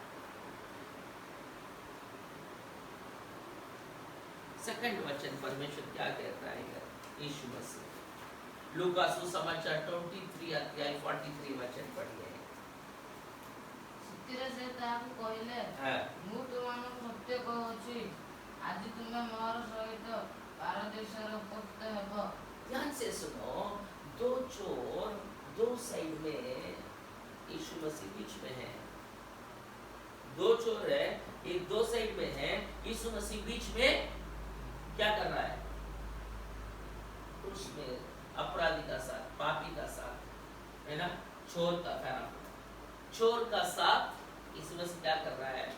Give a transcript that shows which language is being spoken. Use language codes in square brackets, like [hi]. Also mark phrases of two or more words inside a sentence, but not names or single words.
[hi] सेकंड वचन परमेश्वर क्या कहता है यीशु मसीह? लूका सुसमाचार 23 अध्याय 43 वचन पढ़िए। [or] ସେ ତାକୁ କହିଲେ, ମୁଁ तुमମାନଙ୍କୁ ସତ୍ୟ କହୁଛି, ଆଜି ତୁମେ ମୋର ସହିତ ପାରଦେଶରେ ଉପସ୍ଥିତ ହେବ। [hi] ध्यान से सुनो, दो चोर दो साइड में, यीशु मसीह बीच में है। दो चोर है, एक दो साइड में है, यीशु मसीह बीच में क्या कर रहा है? उसमें अपराधी का साथ, पापी का साथ, है ना, चोर का फैरा, चोर का साथ यीशु मसीह क्या कर रहा है?